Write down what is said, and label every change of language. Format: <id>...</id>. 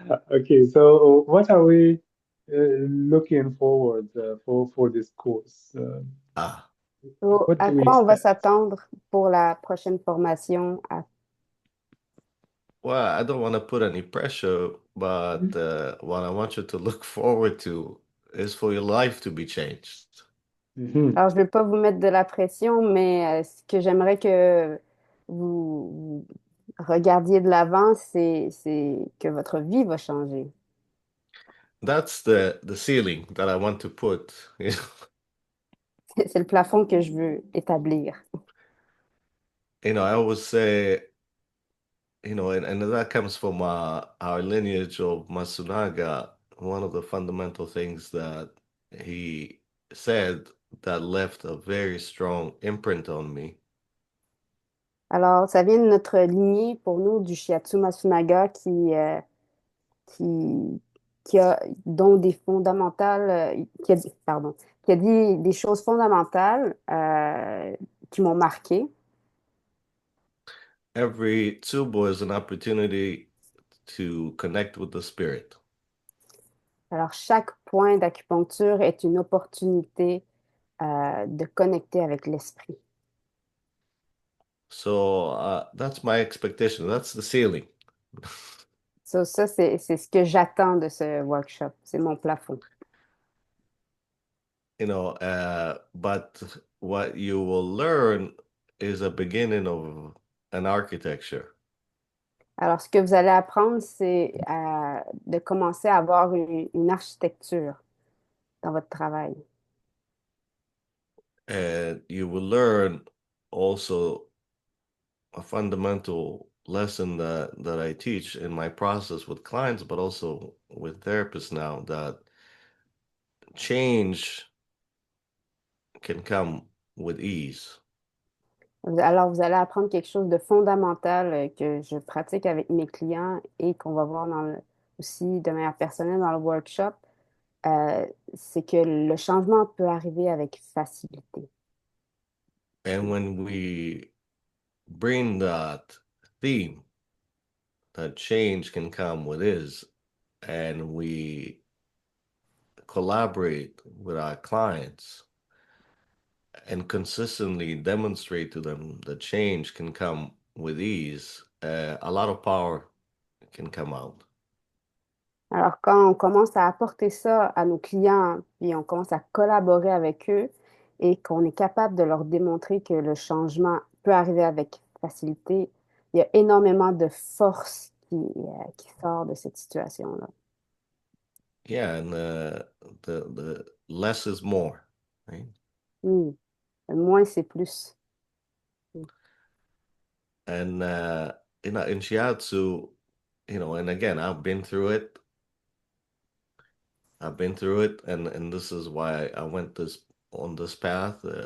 <en>Okay, so what are we looking forward for this course? Ah. So, What</en> <fr>à</fr> <en>do we</en> <fr>quoi on va</fr> <en>expect?</en> <fr>s'attendre pour la prochaine formation?</fr> <en>Well, I don't want to put any pressure, but what I want you to look forward to is for your life to be changed. Mhm.</en> <fr>Alors, je ne vais pas vous mettre de la pression, mais ce que j'aimerais que vous regardiez de l'avant, c'est que votre vie va changer.</fr> <en>That's the ceiling that I want to put.</en> <fr>C'est le plafond que je veux établir.</fr> <en>I always say, and that comes from our lineage of Masunaga. One of the fundamental things that he said that left a very strong imprint on me.</en> <fr>Alors, ça vient de notre lignée pour nous du Shiatsu Masunaga qui, qui a, dont des fondamentales, pardon, qui a dit des choses fondamentales qui m'ont marqué.</fr> <en>Every tsubo is an opportunity to connect with the spirit.</en> <fr>Alors, chaque point d'acupuncture est une opportunité de connecter avec l'esprit.</fr> <en>So that's my expectation. That's the ceiling.</en> <fr>Ça c'est ce que j'attends de ce workshop. C'est mon plafond.</fr> <en>But what you will learn is a beginning of an architecture.</en> <fr>Alors, ce que vous allez apprendre, c'est de commencer à avoir une architecture dans votre travail.</fr> <en>And you will learn also a fundamental lesson that I teach in my process with clients, but also with therapists now, that change can come with ease.</en> <fr>Alors, vous allez apprendre quelque chose de fondamental que je pratique avec mes clients et qu'on va voir aussi de manière personnelle dans le workshop. C'est que le changement peut arriver avec facilité.</fr> <en>And when we bring that theme, that change can come with ease, and we collaborate with our clients and consistently demonstrate to them that change can come with ease, a lot of power can come out.</en> <fr>Alors, quand on commence à apporter ça à nos clients, puis on commence à collaborer avec eux et qu'on est capable de leur démontrer que le changement peut arriver avec facilité, il y a énormément de force qui sort de cette situation-là.</fr> <en>Yeah, and the less is more, right?</en> <fr>Hmm. Moins, c'est plus.</fr> <en>And in shiatsu, and again, I've been through it, and this is why I went this on this path.</en>